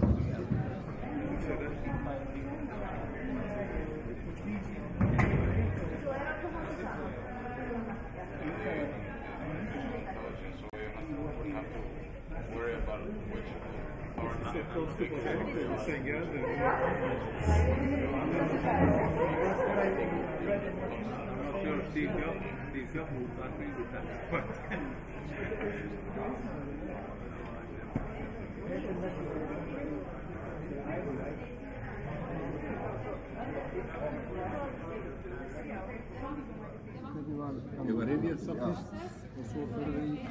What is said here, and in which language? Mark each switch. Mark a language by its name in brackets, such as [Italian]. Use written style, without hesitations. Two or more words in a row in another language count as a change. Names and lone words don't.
[English] worry about which are not sure Steve Jobs would agree with that. But [Icelandic] Ég var inn í þetta fyrst og svo fyrir við í